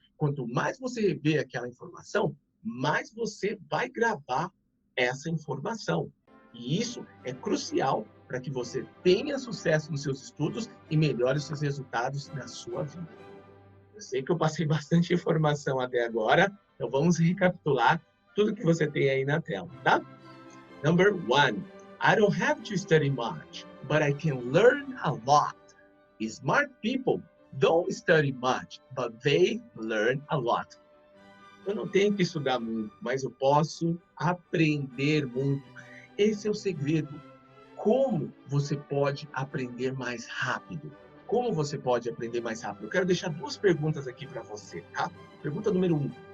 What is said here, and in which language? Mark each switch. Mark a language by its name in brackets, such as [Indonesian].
[Portuguese] Quanto mais você rever aquela informação, mais você vai gravar essa informação. E isso é crucial para que você tenha sucesso nos seus estudos e melhore os seus resultados na sua vida. Eu sei que eu passei bastante informação até agora, então vamos recapitular tudo que você tem aí na tela, tá? [English] Number 1, I don't have to study much, but I can learn a lot. Smart people don't study much, but they learn a lot. [Portuguese] Eu não tenho que estudar muito, mas eu posso aprender muito. Esse é o segredo. Como você pode aprender mais rápido? Como você pode aprender mais rápido? Eu quero deixar 2 perguntas aqui para você, tá? Pergunta número 1.